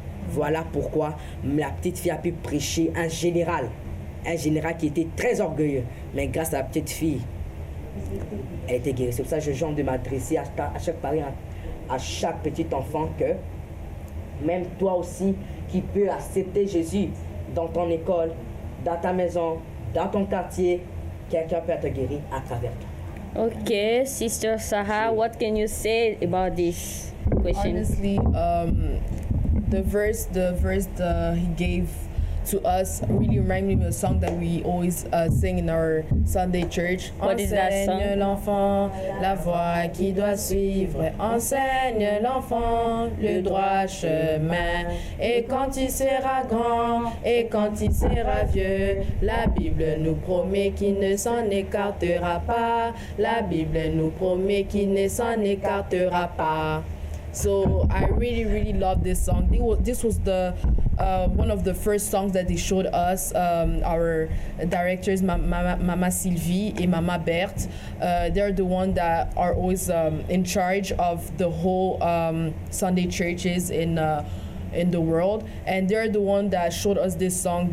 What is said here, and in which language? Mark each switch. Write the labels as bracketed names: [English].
[French] Voilà pourquoi la petite fille a pu prêcher un général qui était très orgueilleux, mais grâce à la petite fille, elle était guérie. C'est pour ça que je viens de m'adresser à chaque parent, à chaque petit enfant, que même toi aussi qui peux accepter Jésus dans ton école, dans ta maison, dans ton quartier, quelqu'un peut être guéri à travers toi. [English] Okay, Sister Sarah, what can you say about this question? Honestly, the verse he gave to us really reminded me of a song that we always sing in our Sunday church. What is that song? [French] Enseigne l'enfant la voie qui doit suivre. Enseigne l'enfant le droit chemin. Et quand il sera grand, et quand il sera vieux, la Bible nous promet qu'il ne s'en écartera pas. La Bible nous promet qu'il ne s'en écartera pas. [English] So I really love this song. This was the one of the first songs that they showed us. Our directors, Mama Sylvie and Mama Berthe, they're the ones that are always in charge of the whole Sunday churches in the world, and they're the one that showed us this song.